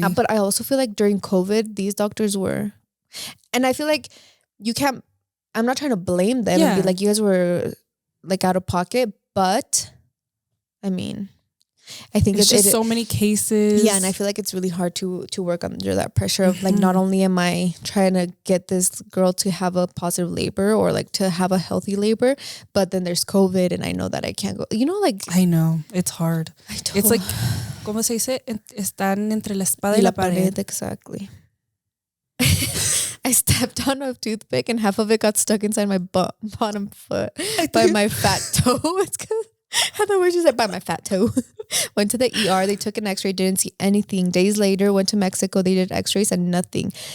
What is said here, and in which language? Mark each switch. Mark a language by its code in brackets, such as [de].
[en] But I also feel like during COVID, these doctors were, and I feel like I'm not trying to blame them and be like, you guys were like out of pocket, but I mean, I think it's just so many cases. Yeah, and I feel like it's really hard to work under that pressure of like, not only am I trying to get this girl to have a positive labor or like to have a healthy labor, but then there's COVID and I know that I can't go. You know, like I know it's hard. It's like, [es] ¿cómo se dice? Están entre la espada y la pared. [en] Exactly. I stepped on a toothpick and half of it got stuck inside my bottom foot by my fat toe. It's because I thought she said by my fat toe. Went to the ER. They took an x-ray, didn't see anything. Days later, went to Mexico. They did x-rays and nothing.